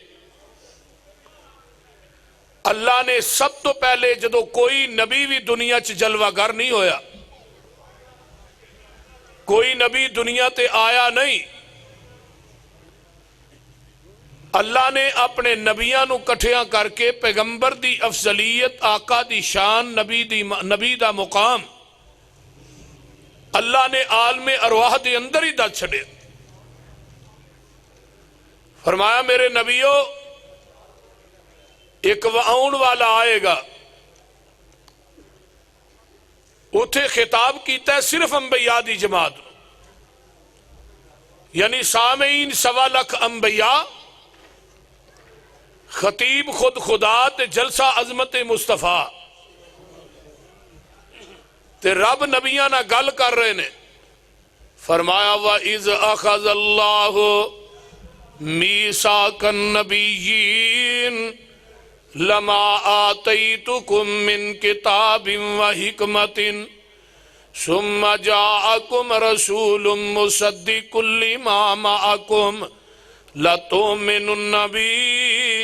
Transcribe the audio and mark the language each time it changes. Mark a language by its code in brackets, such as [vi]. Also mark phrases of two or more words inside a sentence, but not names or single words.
[pa] اللہ نے سب تو پہلے جدو کوئی نبی بھی دنیا چ جلوہ گر نہیں ہویا، کوئی نبی دنیا تے آیا نہیں، اللہ نے اپنے نبیاں نو کٹھیاں کر کے پیغمبر دی افضلیت، آقا دی شان، نبی دا مقام اللہ نے عالم ارواح دے اندر ہی دس چھڑے۔ فرمایا میرے نبیو ایک آن والا آئے گا، اتھے خطاب کیتا ہے صرف انبیاء دی جماعت، یعنی سامعین 1.25 لاکھ انبیاء، خطیب خود خدا تے جلسہ عظمت مصطفیٰ تے رب نبیاں نہ گل کر رہے نے۔ [ar] فرمایا وَإِذْ أَخَذَ اللَّهُ مِيثَاقَ النَّبِيِّينَ لَمَا آتَيْتُكُم مِّن كِتَابٍ وَحِكْمَةٍ ثُمَّ جَاءَكُمْ رَسُولٌ مُصَدِّقٌ لِّمَا مَعَكُمْ لَتُؤْمِنُنَّ بِهِ